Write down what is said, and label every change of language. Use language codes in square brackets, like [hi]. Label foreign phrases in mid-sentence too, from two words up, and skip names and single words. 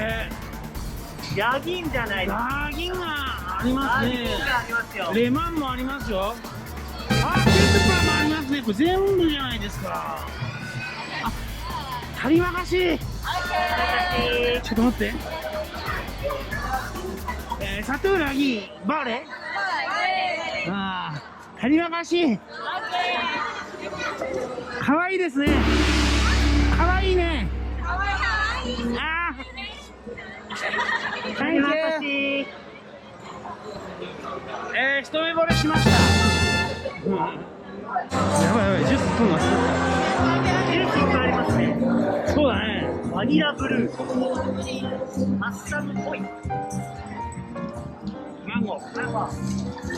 [ja] ヤギンじゃないですか。ダーギンがありますね。ヤギンがありますよ。レマンもありますよ。あ、ケチャップもありますね。これ全部じゃないですか。あ、 [ms] terima kasih. [ja] ちょっと待って。 [ms] satu lagi boleh? Terima kasih. [ja] 可愛いですね。可愛いね。 [ms] terima kasih. [ja] 一目惚れしました。やばいやばい、ジュース取んな。ジュースいっぱいありますね。そうだね。バニラブルー、マッサムっぽい、マンゴー。